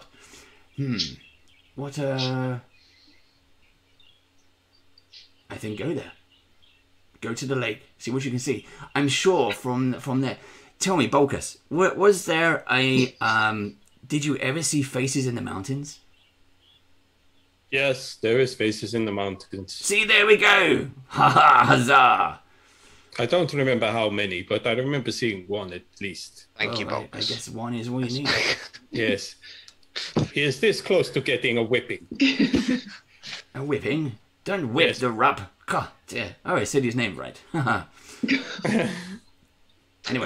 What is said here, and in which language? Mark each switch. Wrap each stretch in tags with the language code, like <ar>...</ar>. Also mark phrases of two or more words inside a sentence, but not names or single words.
<en>What? I think go there. Go to the lake. See what you can see. I'm sure from there. Tell me, Bulkus, was there a? Did you ever see faces in the mountains? Yes, there is faces in the mountains. See, there we go! Ha ha, huzzah! I don't remember how many, but I remember seeing one at least. Thank you, Bulkus. I guess one is all you need. Yes. He is this close to getting a whipping. A whipping? Don't whip the rub. God, dear. Oh, I said his name right. Anyway,</en>